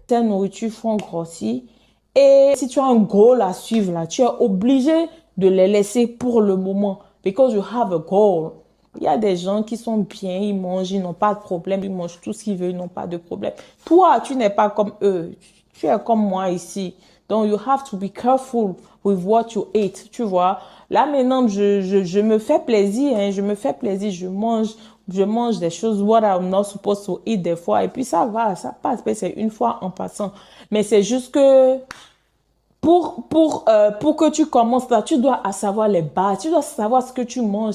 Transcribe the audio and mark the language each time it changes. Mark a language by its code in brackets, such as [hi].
[fr] tes nourritures font grossir. Et si tu as un goal à suivre là, tu es obligé de les laisser pour le moment. [en] Because you have a goal. [fr] Il y a des gens qui sont bien, ils mangent, ils n'ont pas de problème, ils mangent tout ce qu'ils veulent, ils n'ont pas de problème. Toi, tu n'es pas comme eux. Tu es comme moi ici. Donc, [en] you have to be careful with what you eat, [fr] tu vois. Là, maintenant, je me fais plaisir, hein, je me fais plaisir, je mange des choses [en] what I'm not supposed to eat [fr] des fois, et puis ça va, ça passe, mais c'est une fois en passant. Mais c'est juste que pour que tu commences là, tu dois savoir les bases, tu dois savoir ce que tu manges.